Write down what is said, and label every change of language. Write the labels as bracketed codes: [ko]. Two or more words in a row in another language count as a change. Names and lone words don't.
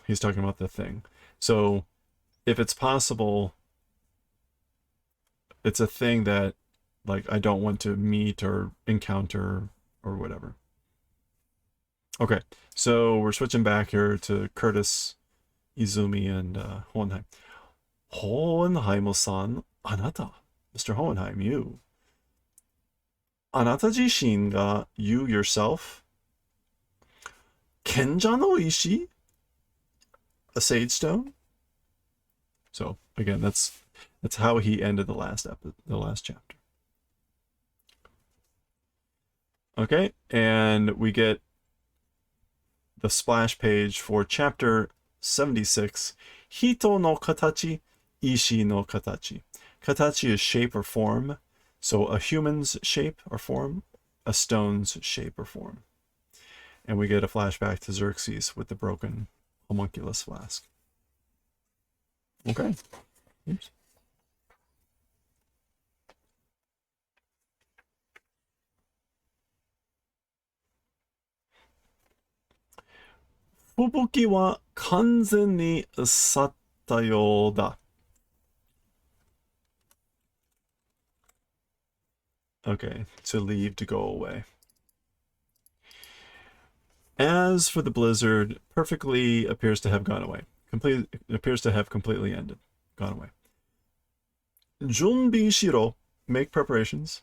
[en] He's talking about the thing. So if it's possible, it's a thing that like I don't want to meet or encounter or whatever. Okay, so we're switching back here to Curtis Izumi and Hohenheim. [ja] ホーエンハイムさん、あなた. Mr. [en] Hohenheim, you. [ja] あなた自身が, [en] you yourself. [ja] 賢者の石? [en] A sage stone? So again, that's how he ended the last chapter. Okay, and we get the splash page for chapter 76. [ja] 人の形、石の形. [en] Katachi is shape or form. So a human's shape or form, a stone's shape or form. And we get a flashback to Xerxes with the broken homunculus flask. Okay. Oops. [ja] 吹雪は完全に去ったようだ. [en] Okay, to leave, to go away. As for the blizzard, perfectly appears to have gone away. Appears to have completely ended, gone away. [ja] 準備しろ, [en] make preparations.